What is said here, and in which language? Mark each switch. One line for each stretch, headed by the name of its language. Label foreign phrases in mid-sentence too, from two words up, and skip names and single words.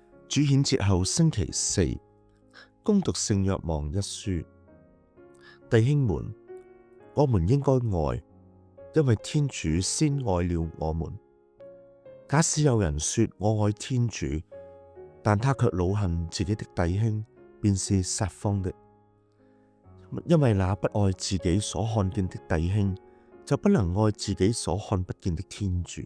Chinese: 主顯節後星期四，恭讀聖若望一書。弟兄們，我們應該愛，因為天主先愛了我們。假使有人說我愛天主，但他卻惱恨自己的弟兄，便是撒謊的。因為那不愛自己所看見的弟兄，就不能愛自己所看不見的天主。